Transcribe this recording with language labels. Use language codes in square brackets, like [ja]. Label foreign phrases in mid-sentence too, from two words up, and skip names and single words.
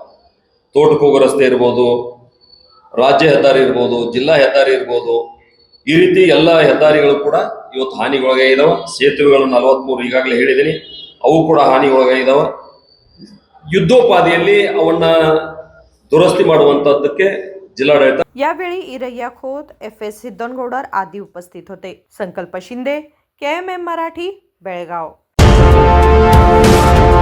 [kn] ತೋಟಕ್ಕೆ ಹೋಗೋ ರಸ್ತೆ ಇರ್ಬೋದು, ರಾಜ್ಯ ಹೆದ್ದಾರಿ ಇರ್ಬೋದು, ಜಿಲ್ಲಾ ಹೆದ್ದಾರಿ ಇರ್ಬೋದು, ಈ ರೀತಿ ಎಲ್ಲ ಹೆದ್ದಾರಿಗಳು ಕೂಡ ಇವತ್ತು ಹಾನಿಗೊಳಗಾಗಿದ್ದಾವೆ। ಸೇತುವೆಗಳು 43 ಈಗಾಗಲೇ ಹೇಳಿದ್ದೀನಿ, ಅವು ಕೂಡ ಹಾನಿಗೊಳಗಾಗಿದ್ದಾವೆ। ಯುದ್ಧೋಪಾದಿಯಲ್ಲಿ ಅವನ್ನ दुरुस्ती ಮಾಡುವಂತದ್ದಕ್ಕೆ जिल्हाडಳಿತ। [mr] यावेळी इरय्या खोत, FS सिद्धनगौडर आदी उपस्थित होते। संकल्प शिंदे, KMM मराठी, बेळगाव।